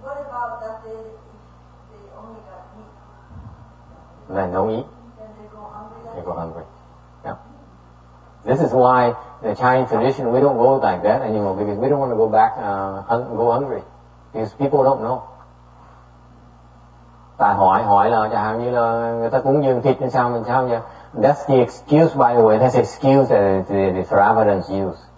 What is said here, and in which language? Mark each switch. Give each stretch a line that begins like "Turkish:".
English: What about that they only got meat? Then don't eat. Then they go hungry. They go hungry. Yeah. This is why the Chinese tradition, we don't go like that anymore, because we don't want to go back, go hungry, because people don't know.
Vietnamese: Ta hỏi là chẳng hạn như là người ta cúng dường thịt như sao mình sao vậy?
English: That's the excuse, by the way. That's the excuse that the Theravadins use.